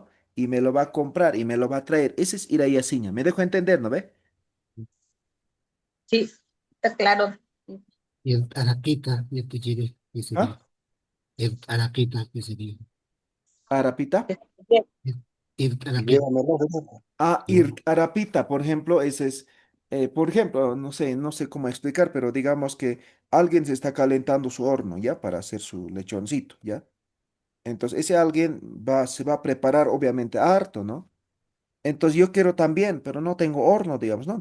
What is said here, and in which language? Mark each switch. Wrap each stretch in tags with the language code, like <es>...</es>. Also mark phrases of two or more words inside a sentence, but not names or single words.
<es>Y me lo va a comprar y me lo va a traer. Ese es irayasiña. Me dejo entender, ¿no ve? Sí, está claro. Y el araquita, ya te diré qué sería. ¿Ah? El araquita, ¿qué sería? Arapita. El araquita. Llévamelo, llévamelo. Ah, ir, ¿No? arapita, por ejemplo, ese es, por ejemplo, no sé cómo explicar, pero digamos que alguien se está calentando su horno, ¿ya? Para hacer su lechoncito, ¿ya? Entonces, ese alguien se va a preparar, obviamente, harto, ¿no? Entonces, yo quiero también, pero no tengo horno, digamos, ¿no?</es>